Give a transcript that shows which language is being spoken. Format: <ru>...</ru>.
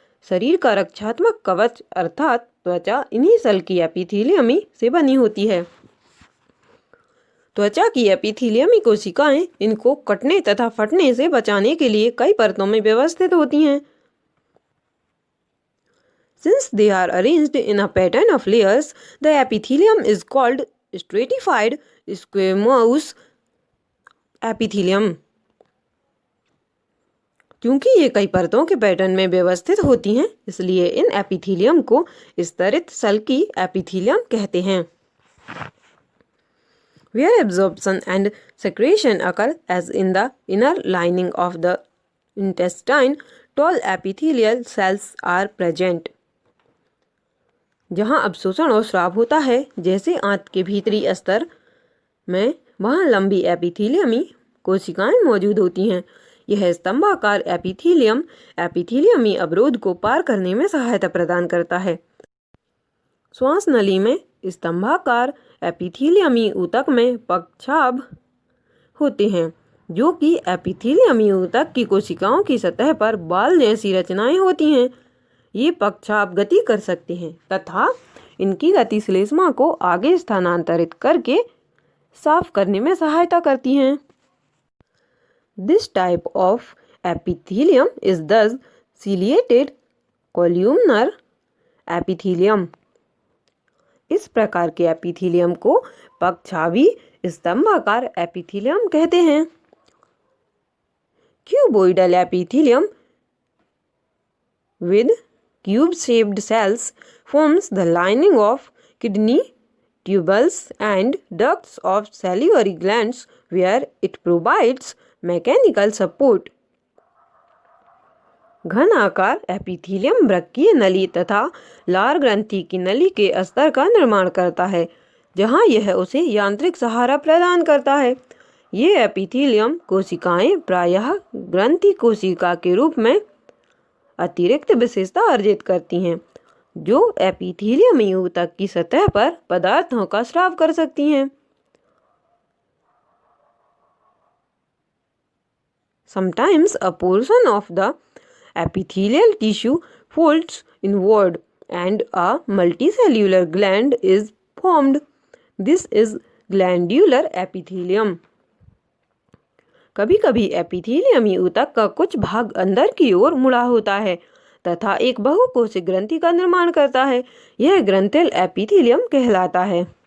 <hi>शरीर का रक्षात्मक कवच अर्थात त्वचा इन्हीं सल्की एपिथेलियमी से बनी होती है. त्वचा की एपिथेलियमी कोशिकाएं इनको कटने तथा फटने से बचाने के लिए कई परतों में व्यवस्थित होती हैं.</hi> <en>Since they are arranged in a pattern of layers, the epithelium is called stratified squamous epithelium.</en> <hi>क्योंकि ये कई परतों के पैटर्न में व्यवस्थित होती हैं, इसलिए इन एपिथेलियम को स्तरित सल्की एपिथेलियम कहते हैं.</hi> <en>Where absorption and secretion occur as in the inner lining of the intestine, tall epithelial cells are present.</en> <hi>जहाँ अवशोषण और स्राव होता है जैसे आंत के भीतरी अस्तर में, वहाँ लंबी एपिथेलियमी कोशिकाएं मौजूद होती हैं. यह स्तंभाकार एपिथेलियम एपिथेलियमी अवरोध को पार करने में सहायता प्रदान करता है. श्वास नली में स्तंभाकार एपिथेलियमी ऊतक में पक्षाभ होते हैं जो कि एपिथेलियमी ऊतक की कोशिकाओं की सतह पर बाल जैसी रचनाएं होती हैं. ये पक्षाभ गति कर सकते हैं तथा इनकी गति श्लेष्मा को आगे स्थानांतरित करके साफ करने में सहायता करती हैं.</hi> <en>This type of epithelium is thus ciliated columnar epithelium.</en> <hi>इस प्रकार के एपिथेलियम को पक्षाभी स्तंभाकार एपिथेलियम कहते हैं.</hi> <en>Cuboidal epithelium with cube-shaped cells forms the lining of kidney tubules and ducts of salivary glands where it provides mechanical support.</en> <hi>घन आकार epithelium वृक्कीय नली तथा लार ग्रंथि की नली के अस्तर का निर्माण करता है जहां यह उसे यांत्रिक सहारा प्रदान करता है। ये एपिथेलियम कोशिकाएं प्रायः ग्रंथि कोशिका के रूप में अतिरिक्त विशेषता अर्जित करती हैं, जो एपिथेलियम ऊतक की सतह पर पदार्थों का स्राव कर सकती हैं।</hi> <en>Sometimes a portion of the epithelial tissue folds inward and a multicellular gland is formed. This is glandular epithelium.</en> <hi>कभी कभी एपिथेलियम ऊतक का कुछ भाग अंदर की ओर मुड़ा होता है तथा एक बहुकोशिक ग्रंथि का निर्माण करता है। यह ग्रंथिल एपिथेलियम कहलाता है।</hi>